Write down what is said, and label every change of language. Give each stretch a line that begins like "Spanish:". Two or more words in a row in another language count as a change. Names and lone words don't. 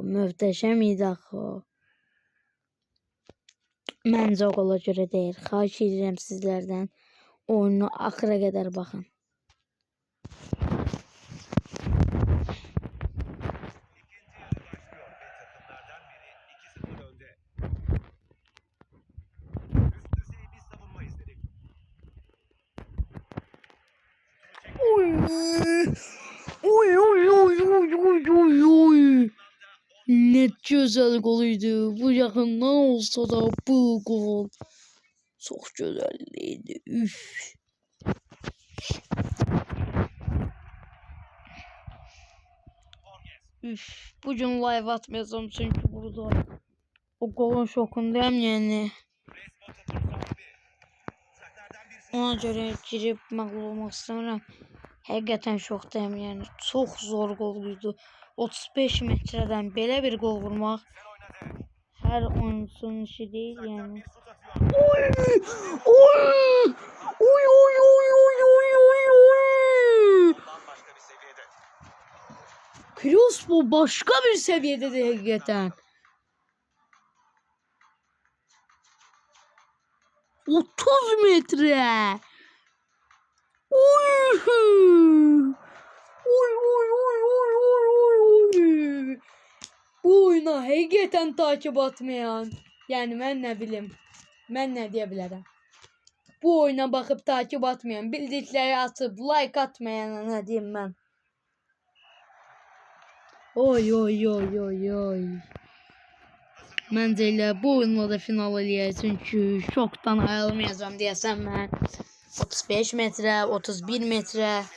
Azerbaijani: Möhtəşəm idi axı o. Məncə o gola görə deyil. Xahiş edirəm sizlərdən. Oyunu axıra qədər baxın.
Turkish: İkinci yarı başlıyor ve takımlardan biri 2-0 önde. Üst düzey bir savunma izledik. Oy oy oy oy oy oy oy oy. Ne güzel goluydu. Bu yakından olsa da bu gol çok güzeldi. Üf. Üf. Bugün live atmayacağım çünkü burada o golün şokundayım yani. Crespo topun sahibi. Uzaklardan bir şut.
Azerbaijani: Ona göre girip məğlub olmaq istəmirəm. Həqiqətən şokdayım yəni. Çox zor qoluydu. 35 metreden belə bir gol vurmaq
Turkish: Güzel oynadı.
Azerbaijani: hər oyuncusunun işi deyil
Turkish: Uzaktan
Azerbaijani: yəni.
Turkish: bir şut atıyor. Oy! Oy! Oy oy oy oy oy oy oy! Bambaşka bir seviyede. Crespo başka bir seviyede de hakikaten. 30 metre. Oy! Oy oy oy oy oy oy oy!
Azerbaijani: bu oyuna həqiqətən takip atmayan, yəni mən nə bilim, mən nə deyə bilərəm. Bu oyuna bakıp takip atmayan, bildikləri atıp like atmayana nə deyim mən. Oy oy oy oy oy. Məncə elə bu oyunla da final eləyək, çünki şokdan ayrılmayacağım deyəsəm mən. 35 metre, 31 metre.